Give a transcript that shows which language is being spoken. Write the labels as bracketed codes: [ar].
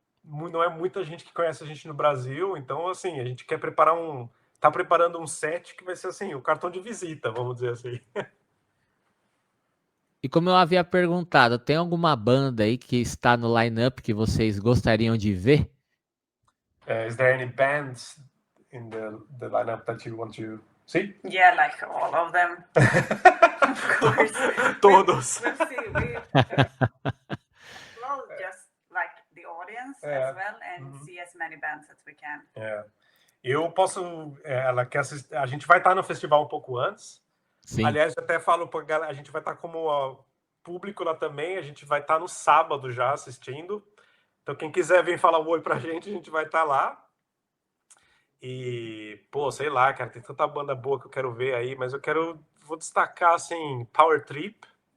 [pt] Não é muita gente que conhece a gente no Brasil, então, assim, a gente quer tá preparando um set que vai ser, assim, o cartão de visita, vamos dizer assim. E como eu havia perguntado, tem alguma banda aí que está no line-up que vocês gostariam de ver? [en] Is there any bands in the lineup that you want to see? Yeah, like all of them. Of course. [pt] Todos. [en] We'll see. We'll just like the audience as well and see as many bands as we can. [pt] Eu posso... ela quer assistir, a gente vai estar no festival um pouco antes. Sim. Aliás, eu até falo pra galera, a gente vai estar como público lá também, a gente vai estar no sábado já assistindo. Então, quem quiser vir falar um oi pra gente, a gente vai estar lá. E, pô, sei lá, cara, tem tanta banda boa que eu quero ver aí, mas vou destacar, assim, Power Trip.